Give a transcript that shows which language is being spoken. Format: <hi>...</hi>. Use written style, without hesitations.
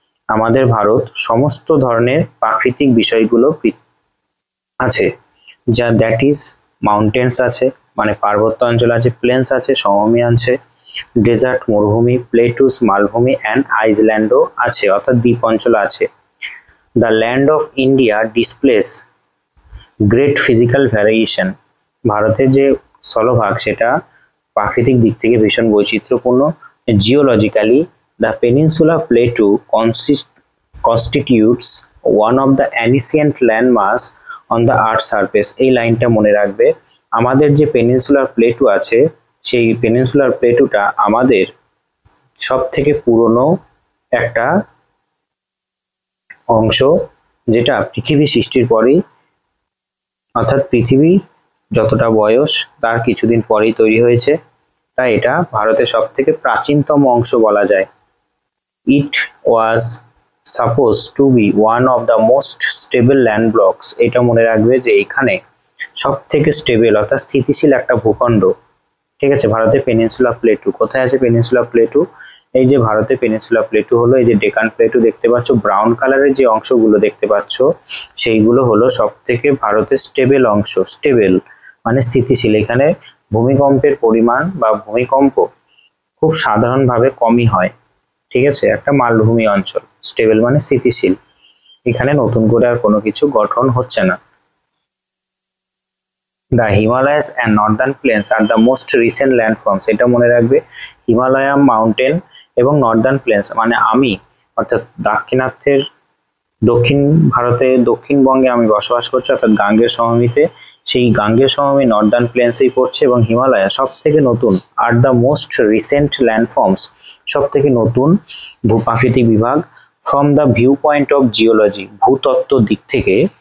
<bn>আমাদের ভারত সমস্ত ধরনের প্রাকৃতিক বিষয়গুলো আছে, যা দ্যাট ইজ মাউন্টেন্স আছে মানে পার্বত্য অঞ্চল আছে, প্লেন্স আছে সমভূমি আছে, ডেজার্ট মরুভূমি, প্লেটুস মালভূমি অ্যান্ড আইসল্যান্ডও আছে অর্থাৎ দ্বীপ অঞ্চল আছে।</bn> <en>The land of India displays great physical variation.</en> <bn>ভারতের যে স্থলভাগ সেটা প্রাকৃতিক দিক থেকে ভীষণ বৈচিত্র্যপূর্ণ।</bn> <en>Geologically the peninsula plateau constitutes one of the ancient landmarks on the earth's surface।</en> <bn>এই লাইনটা মনে রাখবে। আমাদের যে পেনিনসুলার প্লেটু আছে সেই পেনিনসুলার প্লেটুটা আমাদের সব থেকে পুরনো একটা অংশ, যেটা পৃথিবী সৃষ্টির পরেই, অর্থাৎ পৃথিবীর যতটা বয়স তার কিছুদিন পরেই তৈরি হয়েছে, তাই এটা ভারতের সব থেকে প্রাচীনতম অংশ বলা যায়।</bn> <en>It was supposed to be one of the most stable land blocks.</en> <bn>এটা মনে রাখবে যে এখানে সব থেকে স্টেবল অর্থাৎ স্থিতিশীল একটা ভূখণ্ড, ঠিক আছে? ভারতের পেনিনসুলা প্লেটু কোথায় আছে? পেনিনসুলা প্লেটু এই যে ভারতের পেনিনসুলা প্লেটু হলো এই যে ডেকান প্লেটু দেখতে পাচ্ছ, ব্রাউন কালারের যে অংশগুলো দেখতে পাচ্ছ সেইগুলো হলো সব থেকে ভারতের স্টেবল অংশ। স্টেবল মানে স্থিতিশীল। এখানে ভূমিকম্পের পরিমাণ বা ভূমিকম্প খুব সাধারণভাবে কমই হয়, ঠিক আছে? একটা মালভূমি অঞ্চল, স্টেবল মানে স্থিতিশীল, এখানে নতুন করে আর কোনো কিছু গঠন হচ্ছে না।</bn> <en>The Himalayas and northern plains are the most recent landforms।</en> <bn>এটা মনে রাখবে, হিমালয় মাউন্টেন এবং নর্দার্ন প্লেন্স মানে আমি, অর্থাৎ দাক্ষিণাত্যের দক্ষিণ ভারতে দক্ষিণবঙ্গে আমি বসবাস করছি অর্থাৎ গাঙ্গেয় সমভূমিতে, সেই গাঙ্গেয় সমভূমি নর্দার্ন প্লেন্সেই পড়ছে এবং হিমালয় সব থেকে নতুন।</bn> <en>আর the most recent landforms,</en> <bn>সব থেকে নতুন ভূপ্রাকৃতিক বিভাগ।</bn> <en>from the view point of geology,</en> <bn>ভূতত্ত্ব দিক থেকে</bn>